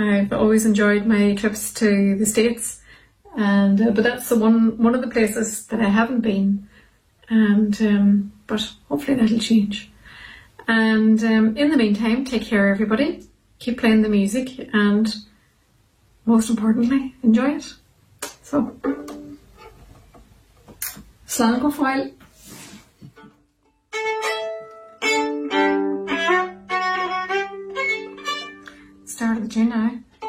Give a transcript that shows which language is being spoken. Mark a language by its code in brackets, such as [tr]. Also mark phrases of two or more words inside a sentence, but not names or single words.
[en] I've always enjoyed my trips to the States, and but that's the one of the places that I haven't been, and but hopefully that'll change. And in the meantime, take care, everybody, keep playing the music, and most importantly, enjoy it. So, [ga] slán go fáil. [en] Start of the tune now.